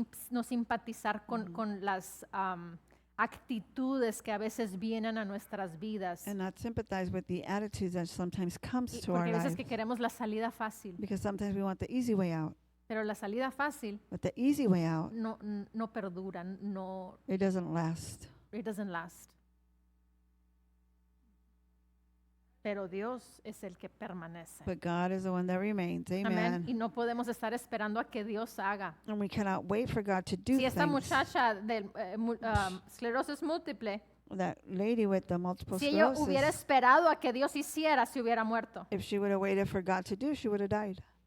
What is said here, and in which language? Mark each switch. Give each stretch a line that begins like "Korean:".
Spanish: no simpatizar con las actitudes que a veces vienen a nuestras vidas.
English: And not sympathize with the attitudes that sometimes comes to
Spanish: Porque
English: our
Spanish: hay veces
English: lives.
Spanish: que queremos la salida fácil,
English: Because sometimes we want the easy way out.
Spanish: pero la salida fácil
English: But the easy way out,
Spanish: no perdura,
English: it doesn't last. it doesn't last.
Spanish: pero Dios es el que permanece.
English: But God is the one that remains.
Spanish: Amén.
English: Amen.
Spanish: Y no podemos estar esperando a que Dios haga.
English: And we cannot wait for God to do
Spanish: Si esta
English: things.
Spanish: muchacha de esclerosis múltiple,
English: That lady with the multiple
Spanish: si ella hubiera
English: sclerosis,
Spanish: esperado a que Dios hiciera, se hubiera muerto.
English: if she would have waited for God to do, she would have died.